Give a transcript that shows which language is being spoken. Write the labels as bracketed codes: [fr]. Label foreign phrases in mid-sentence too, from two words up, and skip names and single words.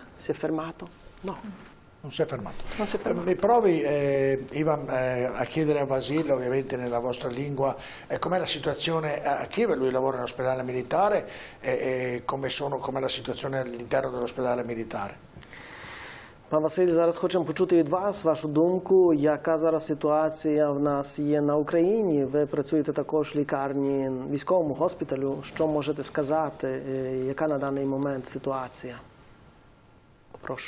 [it] Si è fermato? No. Non si è fermato. Non si è fermato. Mi provi, Ivan, a chiedere a Vasil, ovviamente nella vostra lingua, com'è la situazione a Kiev? Lui lavora in ospedale militare, com'è la situazione all'interno dell'ospedale militare? [uk] Пан Василь, зараз хочемо почути від вас вашу думку, яка зараз ситуація в нас є на Україні. Ви працюєте також в лікарні, військовому госпіталю. Що можете сказати, яка на даний момент ситуація? Прошу.